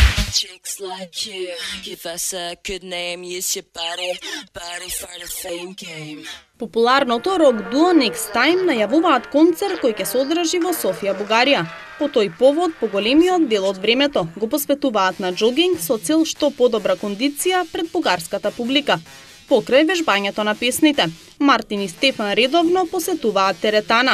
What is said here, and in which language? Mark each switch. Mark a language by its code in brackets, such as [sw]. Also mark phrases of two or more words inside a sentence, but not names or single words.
[en] Chicks like you, give us a good name, use your body for the fame game. [mk] Популарното рок дуо Next Time најавуваат концерт кој ќе се одржи во Софија, Бугарија. По тој повод, поголемиот дел од времето го посветуваат на джогинг со цел што подобра кондиција пред бугарската публика. Покрај вежбањето на песните, Мартин и Стефан редовно посетуваат теретана.